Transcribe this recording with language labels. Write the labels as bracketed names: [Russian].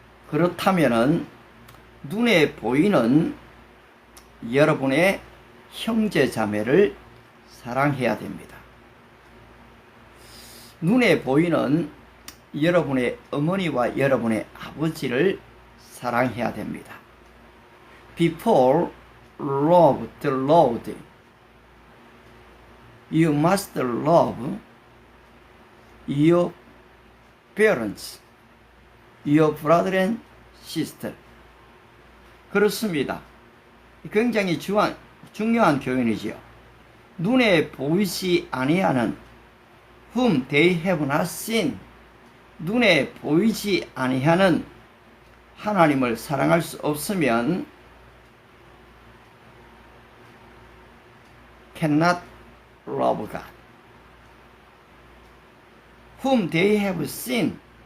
[Korean] 그렇다면은 눈에 보이는 여러분의 형제 자매를 사랑해야 됩니다. 눈에 보이는 여러분의 어머니와 여러분의 아버지를 사랑해야 됩니다. [English] Before love the Lord, you must love your parents, your brother and sister. [Korean] 그렇습니다. 굉장히 중요한 표현이지요. 눈에 보이지 아니하는 [English] whom they have not seen. [Korean] 눈에 보이지 아니하는 하나님을 사랑할 수 없으면 [English] cannot love God. whom they have seen.